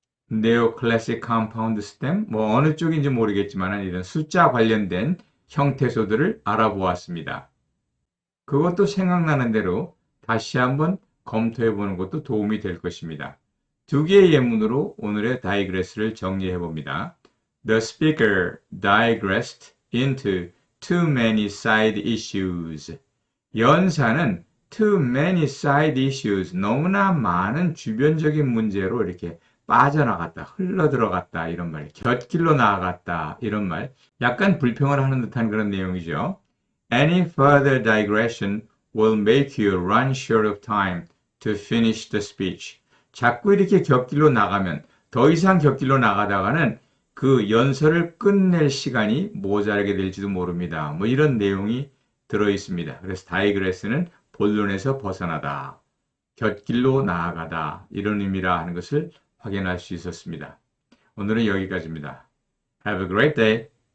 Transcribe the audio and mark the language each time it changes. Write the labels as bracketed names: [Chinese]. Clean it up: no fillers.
[English] neoclassic compound stem, [Korean] 뭐 어느 쪽인지 모르겠지만 이런 숫자 관련된 형태소들을 알아보았습니다. 그것도 생각나는 대로 다시 한번 검토해 보는 것도 도움이 될 것입니다. 두 개의 예문으로 오늘의 다이그레스를 정리해 봅니다. [English] The speaker digressed into too many side issues. [Korean] 연사는 [English] too many side issues, [Korean] 너무나 많은 주변적인 문제로 이렇게 빠져나갔다, 흘러들어갔다 이런 말, 곁길로 나아갔다 이런 말, 약간 불평을 하는 듯한 그런 내용이죠. [English] Any further digression will make you run short of time to finish the speech. [Korean] 자꾸 이렇게 곁길로 나가면 더 이상 곁길로 나가다가는 그 연설을 끝낼 시간이 모자라게 될지도 모릅니다. 뭐 이런 내용이 들어 있습니다. 그래서 다이그레스는 본론에서 벗어나다, 곁길로 나아가다 이런 의미라 하는 것을 확인할 수 있었습니다. 오늘은 여기까지입니다. [English] Have a great day.